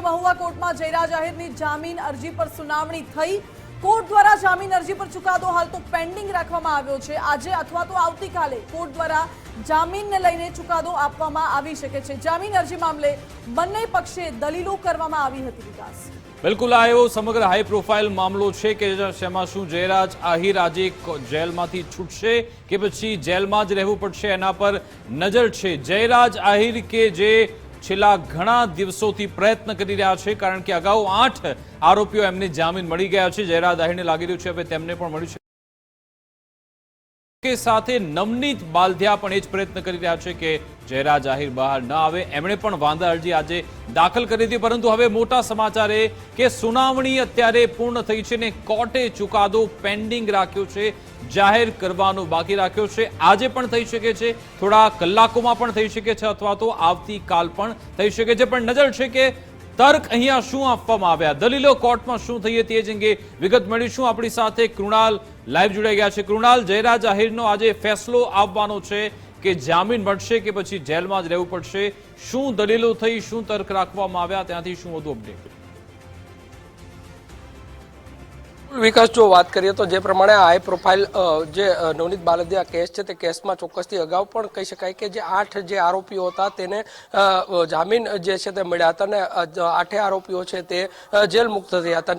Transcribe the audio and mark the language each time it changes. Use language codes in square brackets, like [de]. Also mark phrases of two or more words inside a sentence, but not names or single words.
[gu] મહુવા કોર્ટમાં જયરાજ આહિરની જામીન અરજી પર સુનાવણી થઈ। કોર્ટ દ્વારા જામીન અરજી પર ચુકાદો હાલ તો પેન્ડિંગ રાખવામાં આવ્યો છે। આજે અથવા તો આવતીકાલે કોર્ટ દ્વારા જામીનને લઈને ચુકાદો આપવામાં આવી શકે છે। જામીન અરજી મામલે બંને પક્ષે દલીલો કરવામાં આવી હતી। વિકાસ બિલ્કુલ આયો સમગ્ર હાઈ પ્રોફાઈલ મામલો હૈ કિ જેમાં શું જયરાજ આહિર આજ જેલમાંથી છૂટશે કે પછી જેલમાં જ રહેવું પડશે એના પર નજર છે। જયરાજ આહિર કે જે છેલ્લા ઘણા દિવસોથી પ્રયત્ન કરી રહ્યા છે કારણ કે અગાઉ 8 આરોપીઓ એમને જામીન મળી ગયા છે। જયરાજ આહિરને લાગી રહ્યું છે હવે તેમને પણ મળ્યું છે કે સાથે નવનીત બાલદિયા પણ એ જ પ્રયત્ન કરી રહ્યા છે કે જયરાજ આહિર બહાર ન આવે। એમણે પણ વાંધા અરજી આજ દાખલ કરી હતી પરંતુ હવે મોટા સમાચાર એ કે સુનાવણી અત્યારે પૂર્ણ થઈ છે ને કોર્ટે ચુકાદો પેન્ડિંગ રાખ્યો છે, જાહેર કરવાનો બાકી રાખ્યો છે। આજે પણ થઈ શકે છે, થોડા કલાકોમાં પણ થઈ શકે છે અથવા તો આવતી કાલ પણ થઈ શકે છે। પણ નજર છે કે તર્ક અહીંયા શું આપવામાં આવ્યા, દલીલો કોર્ટમાં શું થઈ હતી એ જ અંગે વિગત મેળવીશું। આપણી સાથે કૃણાલ લાઇવ जोડાઈ ગયા છે। કૃણાલ, જયરાજ આહિરનો આજે ફેસલો આવવાનો છે કે જામીન મળશે કે પછી જેલમાં જ રહેવું પડશે, શું દલીલો થઈ, શું તર્ક રાખવામાં આવ્યા, ત્યાંથી શું વધુ અપડેટ? विकास [hi] जो बात करिए तो [gu] જે પ્રમાણે હાઈ પ્રોફાઈલ જે નવનીત બાલદિયા કેસ [hi] है केस में [gu] ચોક્કસ અગાઉ પણ કહી શકાય કિ જે 8 જે આરોપીઓ થા તેને જામીન જે છે તે મળ્યા હતા ને 8 આરોપીઓ છે તે જેલ મુક્ત થયા હતા।